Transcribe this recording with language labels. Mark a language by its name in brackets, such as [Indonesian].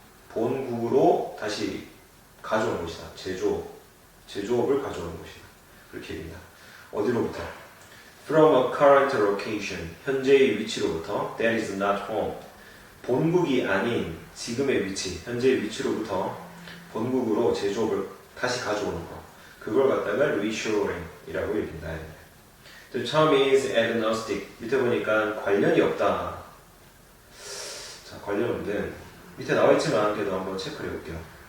[Korean] 본국으로 다시 가져오는 것이다. 제조업을 가져오는 것이다. 그렇게 얘기합니다. 어디로부터? [English] From a current location. [Korean] 현재의 위치로부터. [English] That is not home. [Korean] 본국이 아닌 지금의 위치, 현재의 위치로부터 본국으로 제조업을 다시 가져오는 거. 그걸 갖다가 reshoring이라고 얘기한다. [English] The term is agnostic. [Korean] 밑에 보니까 관련이 없다. 자, 관련 없는 밑에 나와있지만 그래도 한번 체크를 해볼게요.